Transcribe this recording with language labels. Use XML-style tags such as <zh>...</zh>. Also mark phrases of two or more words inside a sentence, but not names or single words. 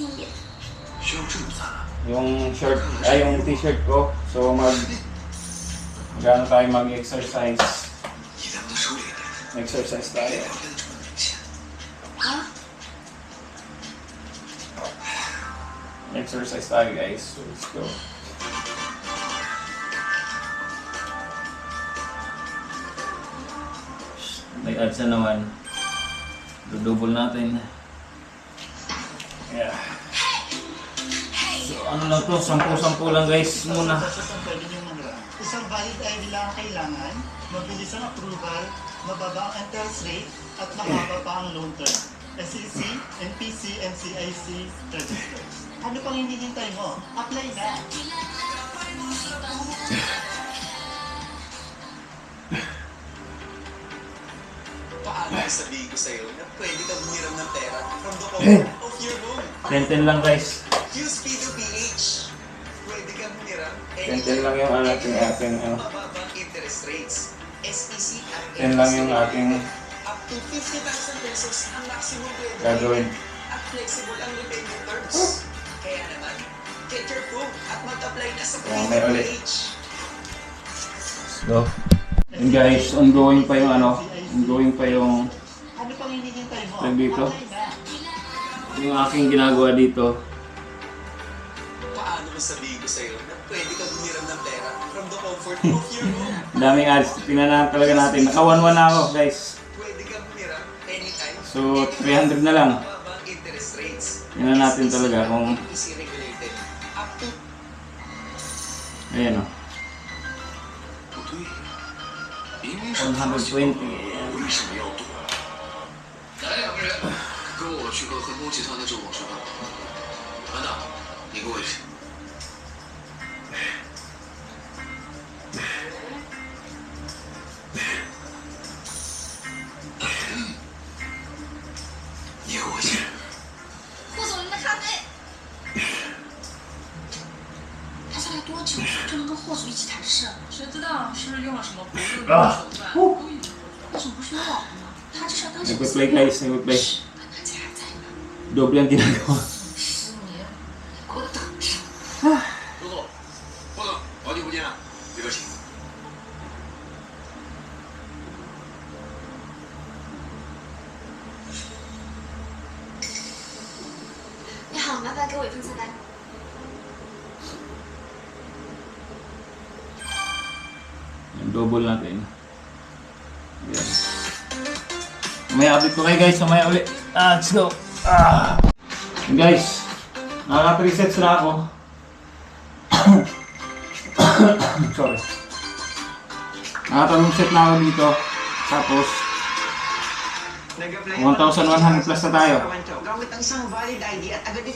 <tl>Yung shirt, yung t-shirt ko. So, mag-ano tayo mag-exercise. Exercise tayo. Exercise tayo guys.</tl> <en>So, let's go.</en> <tl>May ads na naman. Dudouble natin. Yeah. So ano lang to, 10 lang guys muna. Isang valid ID lang ang kailangan, mabilis ang approval, mababa ang</tl> <en>interest rate,</en> <tl>at mababa pa ang loan term. SEC, NPC, NCIC, registers. Ano pang hinihintay mo? Apply na! Paano sabihin ko sa'yo na pwede ka bumiram ng pera</tl> <en>from the comfort of your home?</en> <tl>10 lang guys. Use P2PH. Pwede ka bumiram 10 lang yung ating mababang</tl> <en>interest rates.</en> <tl>SEC at 10 lang yung ating</tl> <en>up to</en> <tl>50,000 pesos ang maximum pwede gagawin. at flexible ang</tl> <en>repayment terms.</en> <tl>Kaya naman,</tl> <en>get your proof</en> <tl>at mag-apply na sa May ulit. P2PH.</tl> <en>So, and guys,</en> <tl>ongoing pa yung ongoing pa yung Ano pang hinihintay mo? Tag dito. Apply na! yung aking ginagawa dito. Paano sabihin ko sa'yo na pwede ka bumiram ng pera</tl> <en>from the comfort of your home?</en> <tl>Daming ads. Tingnan na talaga natin. Naka 1-1 na ako guys. Pwede ka bumiram anytime. So, 300 na lang. Mababang</tl> <en>interest rates.</en> <tl>Tingnan natin talaga kung</tl> <en>Easy regulated. Up to</en> <tl>ayan o. 120. Ayan.</tl> <zh>来两个人，跟我去和恒丰集团的总董事办。班长，你跟我一起。你和我一起。霍总，您的咖啡。他才来多久就能跟霍总一起谈事？谁知道是用了什么不正当手段？霍总不是有老婆吗？他这是要当小</zh> <tl>Nag-play guys. Nag-play.</tl> <zh>他竟然在呢。</zh> <tl>Double ang ginagawa.</tl> <zh>10 年，给我等着！周总，霍总，好久不见了，里边请。你好，麻烦给我一份菜单。</zh> <tl>Double natin. Ayan. Mamaya update ko kayo guys. Mamaya ulit.</tl> <en>Let's go.</en> <tl>And guys, naka 3 sets na ako. Sorry. Naka 3 set na ako dito. Tapos 1,100 plus na tayo. Gamit ang isang valid ID at agad</tl>